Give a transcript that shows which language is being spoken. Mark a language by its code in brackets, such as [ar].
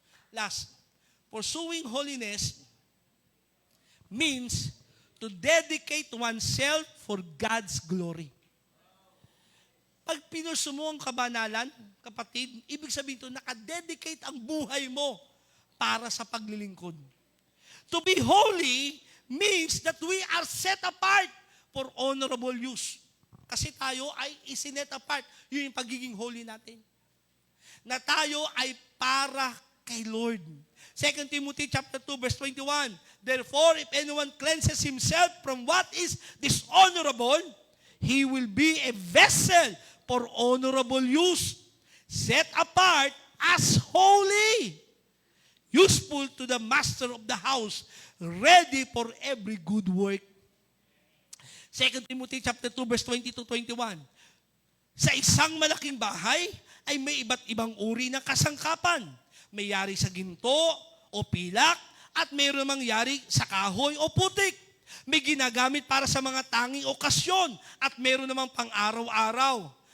[en] Last, pursuing holiness means to dedicate oneself for God's glory. [tl] Pag pinursu mo ang kabanalan, kapatid, ibig sabihin ito, nakadedicate ang buhay mo para sa paglilingkod. [en] To be holy means that we are set apart for honorable use. [tl] Kasi tayo ay isinet apart. Yun yung pagiging holy natin. Na tayo ay para kay Lord. 2 Timothy chapter 2 verse 21. [en] Therefore, if anyone cleanses himself from what is dishonorable, he will be a vessel for honorable use, set apart as holy, useful to the master of the house, ready for every good work. 2 Timothy chapter 2 verse 20 to 21. [tl] Sa isang malaking bahay ay may iba't ibang uri ng kasangkapan. May yari sa ginto o pilak at mayroon namang yari sa kahoy o putik. May ginagamit para sa mga tanging okasyon at mayroon namang pang-araw-araw.